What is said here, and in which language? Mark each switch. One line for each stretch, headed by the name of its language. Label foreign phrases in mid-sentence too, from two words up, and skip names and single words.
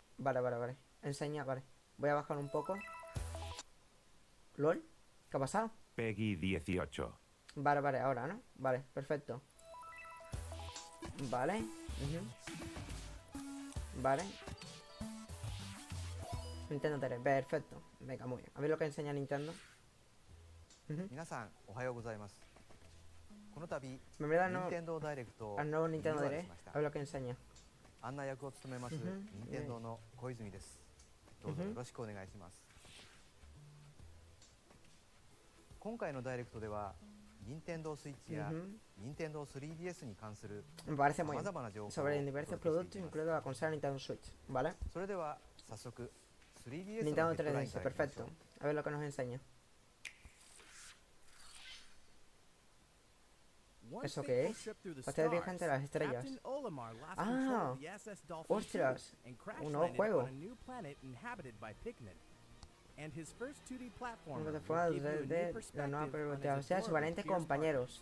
Spanish: Vale. Enseña, vale. Voy a bajar un poco. ¿Lol? ¿Qué ha pasado? Peggy 18. Vale, ahora, ¿no? Vale, perfecto. Vale. Vale. Nintendo 3, perfecto. Venga, muy bien. A ver lo que enseña Nintendo.
Japanese: 皆さん、おはようございます.
Spanish: Me da al nuevo Nintendo Direct. A ver lo que enseña.
Japanese: 案内役を務めます任天堂の小泉です。どうぞよろしくお願いします。今回のダイレクトでは任天堂スイッチや任天堂 3DS に関する
Spanish: Me parece muy
Japanese: 様々な情報を
Spanish: sobre diversos productos, incluido la consola Nintendo Switch, ¿vale?
Japanese: それでは早速 3DS の
Spanish: Nintendo
Japanese: ヘッドライン
Spanish: 3DS,
Japanese: からいきましょ
Spanish: perfecto.
Japanese: う。
Spanish: A ver lo que nos enseña. ¿Eso qué es? Pastel viajante de las estrellas. Ah, ostras, un nuevo juego. Una plataforma de la nueva película, o sea, sus valientes compañeros.